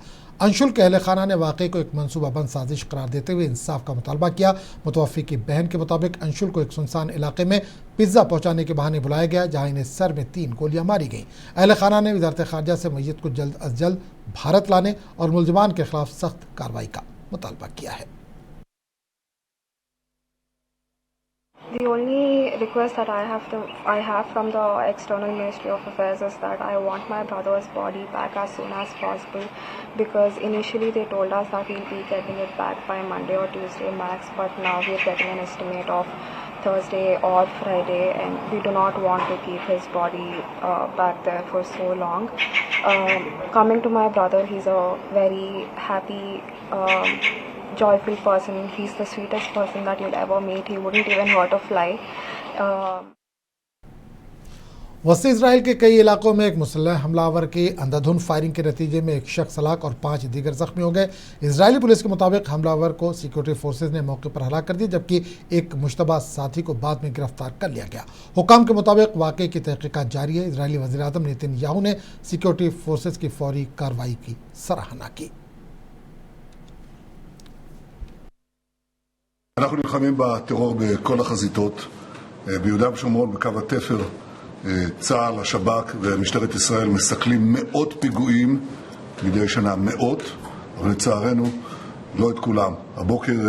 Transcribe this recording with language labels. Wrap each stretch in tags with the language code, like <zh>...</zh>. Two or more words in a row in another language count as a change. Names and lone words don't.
<ur>انشل کے اہل خانہ نے واقعے کو ایک منصوبہ بند سازش قرار دیتے ہوئے انصاف کا مطالبہ کیا. متوفی کی بہن کے مطابق انشل کو ایک سنسان علاقے میں پیزا پہنچانے کے بہانے بلایا گیا، جہاں انہیں سر میں 3 گولیاں ماری گئیں. اہل خانہ نے وزارت خارجہ سے میت کو جلد از جلد بھارت لانے اور ملزمان کے خلاف سخت کارروائی کا مطالبہ کیا ہے.</ur> <en>The only request that I have from the External Ministry of Affairs is that I want my brother's body back as soon as possible, because initially they told us that we'll be getting it back by Monday or Tuesday max, but now we're getting an estimate of Thursday or Friday, and we do not want to keep his body back there for so long. Coming to my brother, he's a very happy, joyful person. He's the sweetest person that you'll ever meet. He wouldn't even hurt a fly.</en> <ur>وسطی اسرائیل کے کئی علاقوں میں ایک مسلح حملہ آور کی اندھا دھند فائرنگ کے نتیجے میں ایک شخص ہلاک اور 5 دیگر زخمی ہو گئے. اسرائیلی پولیس کے مطابق حملہ آور کو</ur> <en>security forces</en> <ur>نے موقع پر ہلاک کر دیا، جبکہ ایک مشتبہ ساتھی کو بعد میں گرفتار کر لیا گیا. حکام کے مطابق واقعے کی تحقیقات جاری ہے۔ اسرائیلی وزیر اعظم نیتن یاہو نے</ur> <en>security forces</en> <ur>کی فوری کارروائی کی سراہنا کی.</ur> <he>אנחנו נלחמים בטרור בכל החזיתות, ביהודה ושומרון, בקו התפר, צה"ל, השב"כ ומשטרת ישראל מסכלים מאות פיגועים מדי שנה, מאות, אבל לצערנו לא את כולם.</he>